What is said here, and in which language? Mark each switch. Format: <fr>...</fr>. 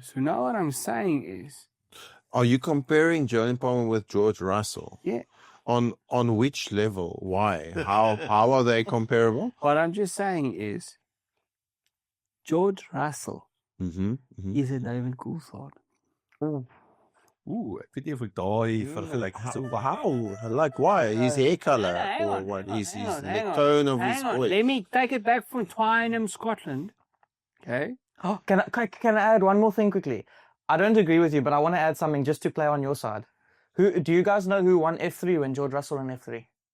<en>So now what I'm saying is, Are you comparing Julian Palmer with George Russell? yeah. On which level? Why? How are they comparable? What I'm just saying is, George Russell is a David Coulthard.</en> <af>Ek weet nie of ek daai vergelyk so</af> <en>How? Like why? His hair color or what? His the tone of his voice. Let me take it back from Twynham, Scotland. Okay. Oh, can I add one more thing quickly? I don't agree with you, but I want to add something just to play on your side. Who do you guys know who won F3 when George Russell won F3?</en>